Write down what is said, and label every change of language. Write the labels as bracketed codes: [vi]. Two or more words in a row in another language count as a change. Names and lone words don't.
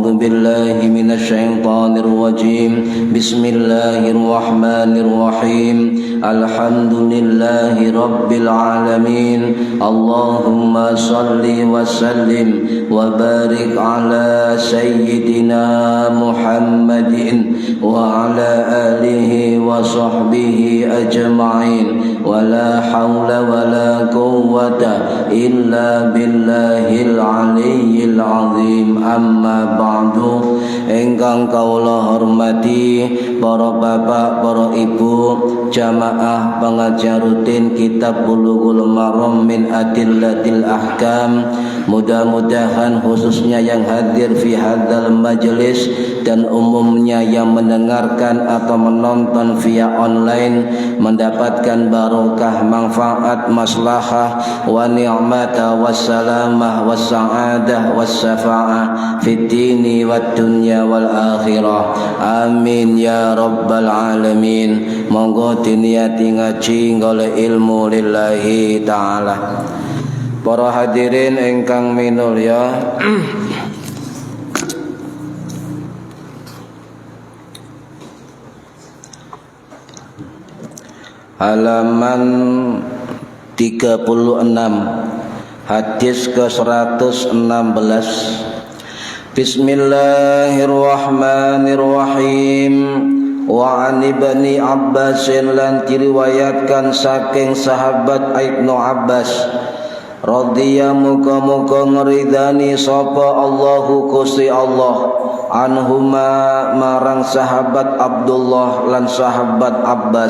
[ar] بالله من الشيطان الرجيم بسم الله الرحمن الرحيم الحمد لله رب العالمين اللهم صل وسلم وبارك على سيدنا محمد وعلى آله وصحبه أجمعين ولا حول ولا قوة إلا بالله العلي azim. أما بعد, [jv] ingkang kawula hormati para bapak, para ibu, [id] jamaah pengajar rutin kitab Bulughul Maram min Adillatil Ahkam. Mudah-mudahan khususnya yang hadir [ar] في هذا المجلس [id] dan umumnya yang mendengarkan atau menonton via online mendapatkan barokah, manfaat, [ar] مصلحة ونعمة والسلامة والسعادة والشفاعة في الدين والدنيا والآخرة. آمين يا رب العالمين. [jv] Monggo diniati ngaji golek ilmu [ar] لله تعالى. [jv] Para hadirin ingkang minulya, [id] halaman 36 hadis ke 116. [ar] Bismillahirrahmanirrahim. وعن ابن عباس [jv] lan diriwayatkan saking sahabat Ibnu Abbas radhiyallahu muga-muga ngridani sapa Allahu Gusti Allah anhuma marang sahabat Abdullah lan sahabat Abbas.